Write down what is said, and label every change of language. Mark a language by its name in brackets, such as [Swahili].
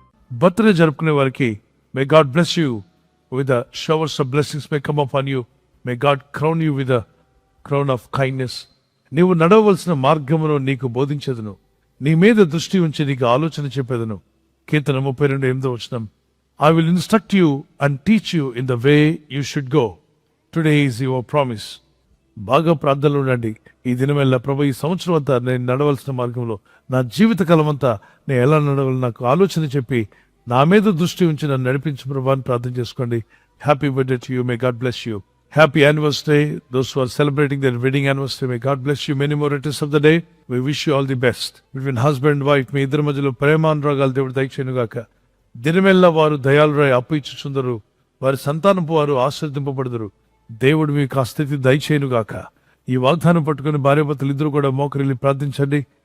[English] birthday [Telugu] జరుపుకునే వారికి [English] May God bless you with showers of blessings may come upon you. May God crown you with crown of kindness. [Telugu] నీవు నడవలసిన మార్గమును నీకు బోధించదును, నీ మీద దృష్టి ఉంచి నీకు ఆలోచన చెప్పేదను. [English] కీర్తన 32:8 I will instruct you and teach you in the way you should go. Today is your promise. [Telugu] బాగా ప్రార్థనలో ఉండండి. ఈ దినమెల్లా ప్రభు, ఈ సంవత్సరం అంతా నేను నడవలసిన మార్గంలో, నా జీవిత కాలం అంతా నేను ఎలా నడవాలి నాకు ఆలోచన చెప్పి నా మీద దృష్టి ఉంచి నన్ను నడిపించు ప్రభు అని ప్రార్థన చేసుకోండి. [English] Happy birthday to you. May God bless you. Happy anniversary, those who are celebrating their wedding anniversary. May God bless you. Many more returns of the day. We wish you all the best. Between husband and wife, [Telugu] మీ ఇద్దరి మధ్యలో ప్రేమానురాగాలు దేవుడు దయచేయునుగాక. దినమెల్లా వారు దయాళురై అప్పు ఇచ్చుచుందరు, వారి సంతానపు వారు ఆశీర్వదింపబడుదురు. దేవుడు మీకు ఆ స్థితి దయచేయునుగాక. ఈ వాగ్దానం పట్టుకుని భార్యాభర్తలు ఇద్దరు కూడా మోకరిల్లి ప్రార్థించండి.